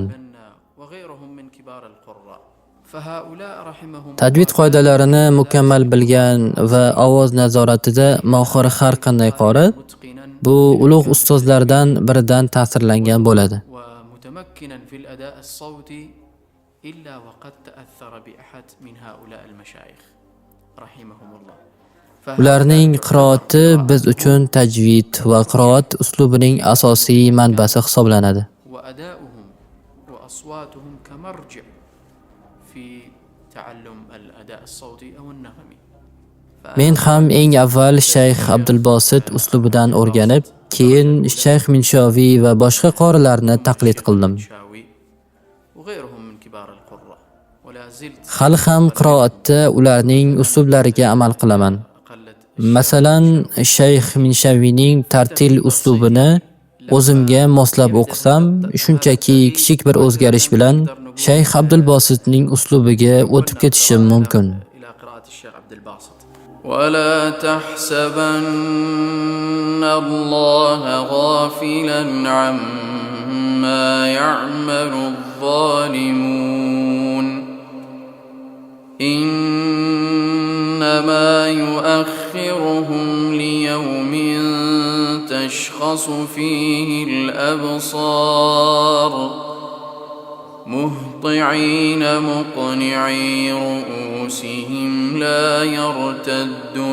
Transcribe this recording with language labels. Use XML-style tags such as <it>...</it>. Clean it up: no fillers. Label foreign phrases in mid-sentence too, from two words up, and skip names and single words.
<ar>وغيرهم من كبار القراء. فهؤلاء رحمهم</ar> <uz>Tajvid qoidalarini mukammal bilgan va ovoz nazoratida mohir har qanday qori</uz> <ar>متقنا</ar> <uz>bu ulug' ustozlardan biridan ta'sirlangan bo'ladi.</uz> <ar>ومتمكنا في الأداء الصوتي إلا وقد تأثر بأحد من هؤلاء المشايخ رحمهم الله.</ar> <uz>Ularning qiroati biz uchun tajvid va qiroat uslubining asosiy manbasi hisoblanadi.</uz> <ar>وأداؤهم وأصواتهم كمرجع في تعلم الأداء الصوتي أو النغمي.</ar> <uz>Men ham eng avval Shayx Abdul Bosit uslubidan o'rganib, keyin Shayx Minshaviy va boshqa qorilarni taqlid qildim.</uz> <ar>شاوي وغيرهم من كبار القراء. ولا زلت</ar> <uz>Hali ham qiroatda ularning uslublariga amal qilaman.</uz> <ar>قلت</ar> <uz>Masalan, Shayx Minshaviyning tartil uslubini o'zimga moslab o'qisam, shunchaki kichik bir o'zgarish bilan Shayx Abdul Bositning uslubiga o'tib ketishim mumkin.</uz> <ar>إلى قراءة الشيخ عبد الباسط. ولا تحسبن الله غافلا عما يعمل الظالمون إنما يؤخرهم ليوم تشخص فيه الأبصار مهطعين مقنعي رؤوسهم لا يرتد</ar>